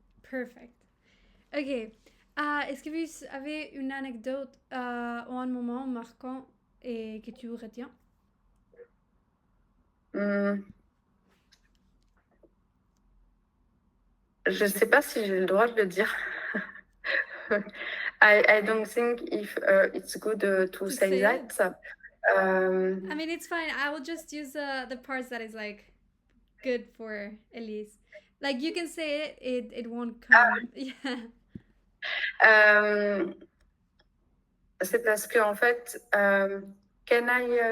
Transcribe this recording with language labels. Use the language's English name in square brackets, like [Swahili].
[English] Perfect. Ok. [French] Est-ce que vous avez une anecdote ou un moment marquant et que tu retiens? Je ne sais pas si j'ai le droit de le dire. [English] I don't think if it's good to say that. I mean, it's fine. I will just use the parts that is like good for Elise. Like you can say it won't come. Yeah. [French] C'est parce que en fait, [English] can I